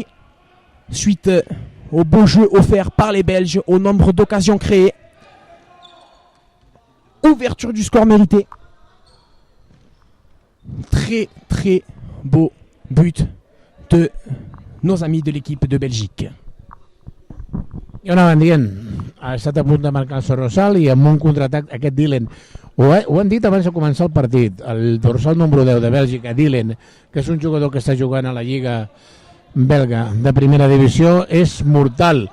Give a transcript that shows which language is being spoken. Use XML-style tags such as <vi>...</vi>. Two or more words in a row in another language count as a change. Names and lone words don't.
<fr>Suite au beau jeu offert par les Belges, au nombre d'occasions créées. Ouverture du score méritée. Très très beau but de nos amis de l'équipe de Belgique.</fr> <ca>I on anaven dient, ha estat a punt de marcar el Sorrosal i amb un contraatac aquest Dylan. Ho han dit abans de començar el partit. El dorsal número 10 de Bèlgica, Dylan, que és un jugador que està jugant a la Lliga belga de primera divisió, és mortal.</ca>